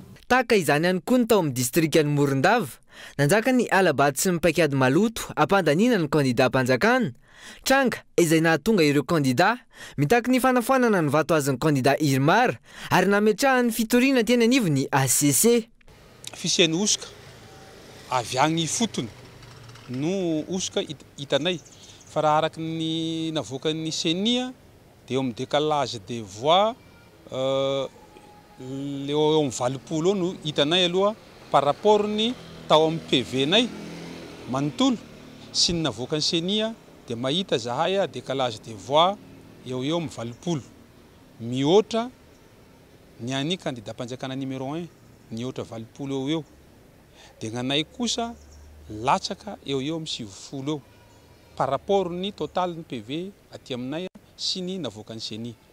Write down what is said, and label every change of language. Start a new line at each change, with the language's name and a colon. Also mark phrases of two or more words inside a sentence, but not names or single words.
Malagasy: Tahaka izany ihany koa ny tao amin'ny distrikan'ny Morondava nanjaka ny Alabaty sy ny Paikady Maloto hampandanina ny candidat mpanjakana tranga izay nahatonga ireo candidat mitaky ny fanafoanana ny vato azon'ny candidat Irmar ary nametrahany fitoriana teny anivon'ny ACC. Fisian'ny osika avy agny fotony no osika hitanay fa raha araky ny navoakan'ny Senia dia eo amin'ny
French: décalage des voix
Malagasy: eo amin'ny valopolo no hitanay aloha
French: par rapport
Malagasy: ny tao amin'ny PV nay manontolo sy ny navoakan'ny Senia dia mahita zahay
French: décalage des voix
Malagasy: eo amin'ny valopolo mihoatra ny any candidat mpanjakana numéro 1 mihoatra valopolo eo dia gnanay kosa latsaka eo amin'ny 70 eo
French: par rapport
Malagasy: ny total ny PV aty aminay sy ny navoakan'ny Senia.